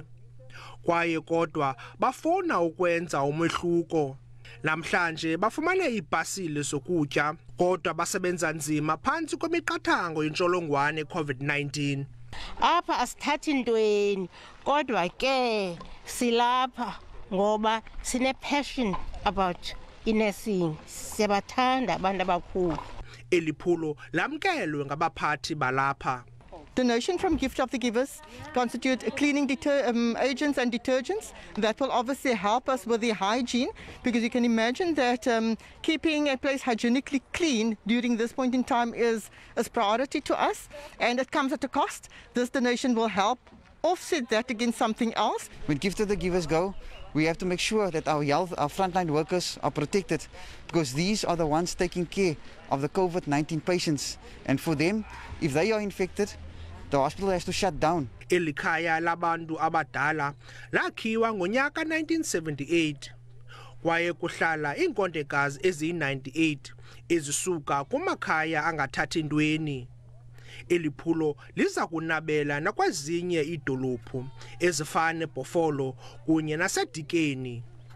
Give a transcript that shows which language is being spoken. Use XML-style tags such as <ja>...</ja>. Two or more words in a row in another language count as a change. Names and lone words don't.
<xh>Kwaye kodwa bafuna ukwenza umehluko. Namhlanje bafumane ipasile sokutya kodwa basebenza nzima phansi kwemiqathango yentsholongwane COVID-19. Apha asithathi ntweni kodwa ke silapha ngoba sine</xh> <en>passion about nursing.</en> <xh>Siyabathanda abantu abakhulu. Eliphulo lamkelwe ngabaphathi balapha.</xh> <en>Donation from Gift of the Givers constitute cleaning agents and detergents that will obviously help us with the hygiene, because you can imagine that keeping a place hygienically clean during this point in time is priority to us, and it comes at a cost. This donation will help offset that against something else. When Gift of the Givers go, we have to make sure that our frontline workers are protected, because these are the ones taking care of the COVID-19 patients, and for them, if they are infected, the hospital has to shut down.</en> <xh>Elikhaya labantu abadala lakhiwa ngonyaka 1978 kwaye kuhlala iinkondekazi eziyi-98 ezisuka kumakhaya angathathi ntweni. Eliphulo liza kunabela nakwezinye iidolophu ezifana neBhofolo kunye naseDikeni.</xh>